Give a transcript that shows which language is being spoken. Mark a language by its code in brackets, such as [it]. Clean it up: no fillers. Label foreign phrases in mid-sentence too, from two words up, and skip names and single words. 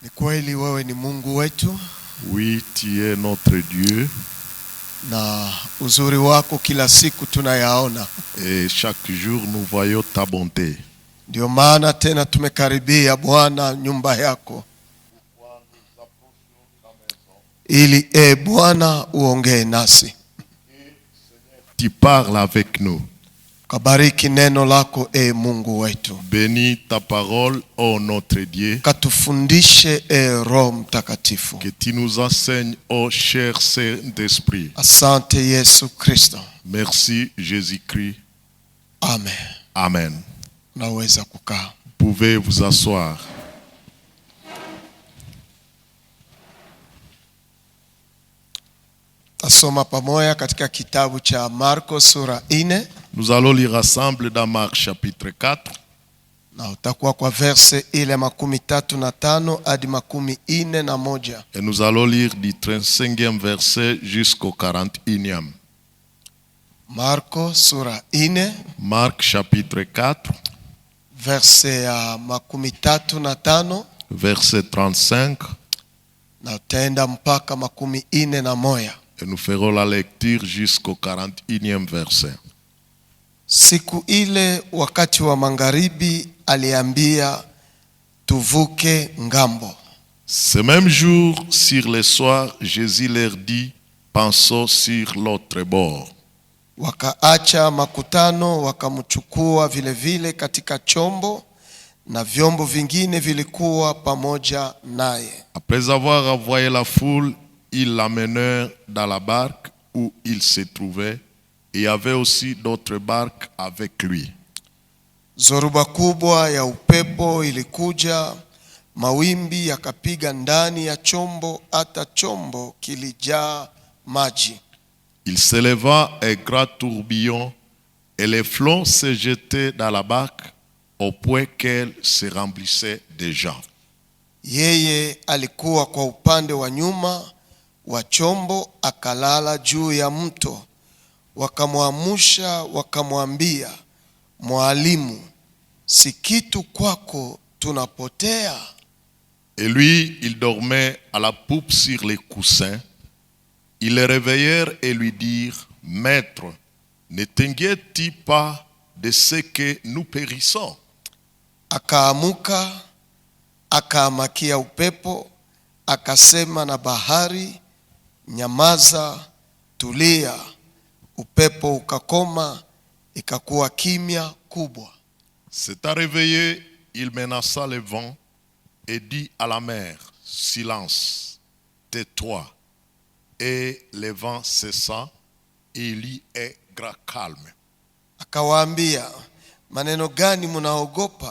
[sw] kweli wewe ni Mungu wetu. [fr] Oui, tu es notre Dieu. [sw] Na uzuri wako kila siku tunayaona. [fr] Et chaque jour nous voyons ta bonté. [sw] Ndio maana tena tumekaribia Bwana nyumba yako. Ili Bwana uongee nasi. [fr] Tu parles avec nous. [sw] Kabariki neno lako Mungu wetu. [fr] Bénis ta parole, ô notre Dieu. [sw] Katufundishe Roho Mtakatifu. [fr] Que tu nous enseignes, ô cher Saint-Esprit. [sw] Asante Yesu Kristo. [fr] Merci Jésus-Christ. [sw] Amen. [fr] Amen. [sw] Naweza kukaa. [fr] Pouvez vous asseoir. [sw] Tasoma pamoja katika kitabu cha Marko sura 4. [fr] Nous allons lire ensemble dans Marc chapitre 4. [sw] Na utakuwa kwa verse ile 35 hadi 41. [fr] Et nous allons lire du 35e verset jusqu'au 41e. [sw] Marko sura 4. [fr] Marc chapitre 4. [sw] Verse ya 35. [fr] Verset 35. [sw] Na utaenda mpaka 41. [fr] Et nous ferons la lecture jusqu'au 41e verset. [sw] Siku ile wakati wa magharibi aliambia tuvuke ngambo. [fr] Ce même jour, sur le soir, Jésus leur dit, pensons sur l'autre bord. [sw] Wakaacha makutano wakamchukua vile vile katika chombo na vyombo vingine vilikuwa pamoja naye. [fr] Après avoir envoyé la foule, ils l'amenèrent dans la barque où il se trouvait. Et il y avait aussi d'autres barques avec lui. [sw] Zoruba kubwa ya upepo ilikuja, mawimbi yakapiga ndani ya chombo hata chombo kilijaa maji. [fr] Il s'éleva un grand tourbillon et les flots se jetaient dans la barque au point qu'elle se remplissait déjà. [sw] Yeye alikuwa kwa upande wa nyuma wa chombo akalala juu ya mto. Wakamwamusha wakamwambia, Mwalimu, si kitu kwako tunapotea? [fr] Et lui, il dormait à la poupe sur les coussins. Ils le réveillèrent et lui dirent, Maître, ne t'inquiètes-tu pas de ce que nous périssons? [sw] Akaamuka, akaamakia upepo, akasema na bahari, nyamaza, tulia. Upepo ukakoma, ikakuwa kimya kubwa. [fr] S'étant réveillé, il menaça le vent et dit à la mer, Silence, tais-toi. Et le vent cessa et il y eut grand calme. [sw] Akawaambia, maneno gani mnaogopa?